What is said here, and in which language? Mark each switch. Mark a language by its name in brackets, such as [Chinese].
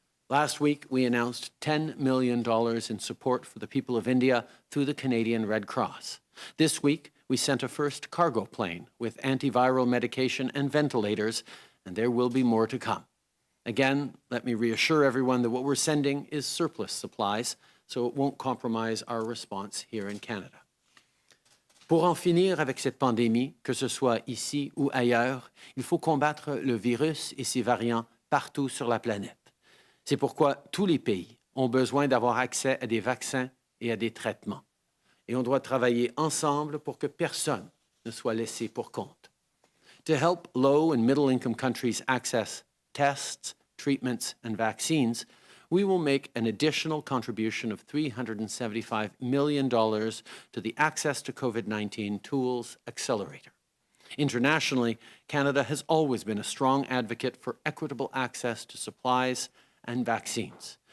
[English] Last week, we announced $10 million in support for the people of India through the Canadian Red Cross. This week, we sent a first cargo plane with antiviral medication and ventilators, and there will be more to come. Again, let me reassure everyone that what we're sending is surplus supplies, so it won't compromise our response here in Canada. [French] Pour en finir avec cette pandémie, que ce soit ici ou ailleurs, il faut combattre le virus et ses variants partout sur la planète. C'est pourquoi tous les pays ont besoin d'avoir accès à des vaccins et à des traitements. Et on doit travailler ensemble pour que personne ne soit laissé pour compte. [English] To help low and middle-income countries access tests, treatments, and vaccines, we will make an additional contribution of $375 million to the Access to COVID-19 Tools Accelerator. Internationally, Canada has always been a strong advocate for equitable access to supplies and vaccines.